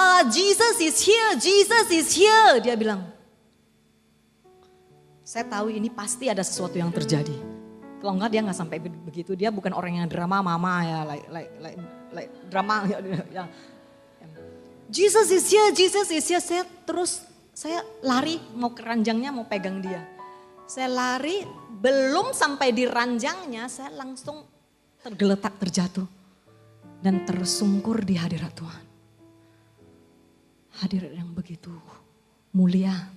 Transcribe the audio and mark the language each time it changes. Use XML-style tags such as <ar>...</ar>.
<en>Jesus is here, Jesus is here.</en> <id>Dia bilang, saya tahu ini pasti ada sesuatu yang terjadi. Kalau enggak dia nggak sampai begitu. Dia bukan orang yang drama mama ya, like drama. Ya.</id> <en>Jesus is here, Jesus is here.</en> <id>Saya lari mau ke ranjangnya mau pegang dia. Saya lari, belum sampai di ranjangnya, saya langsung tergeletak terjatuh. Dan tersungkur di hadirat Tuhan. Hadirat yang begitu mulia.</id>